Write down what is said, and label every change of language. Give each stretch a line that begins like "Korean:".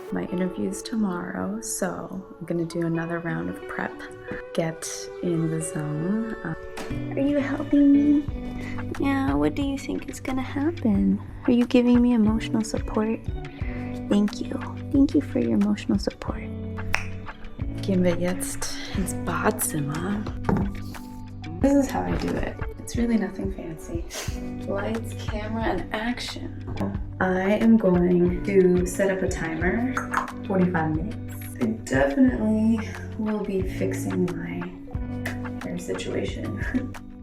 English: My interview's tomorrow, so I'm gonna do another round of prep. Get in the zone. Are you helping me? Yeah, what do you think is gonna happen? Are you giving me emotional support? Thank you. Thank you for your emotional support.
German: Gehen wir jetzt ins Badzimmer.
English: This is how I do it. It's really nothing fancy. Lights, camera, and action. I am going to set up a timer, 45 minutes. I definitely will be fixing my hair situation.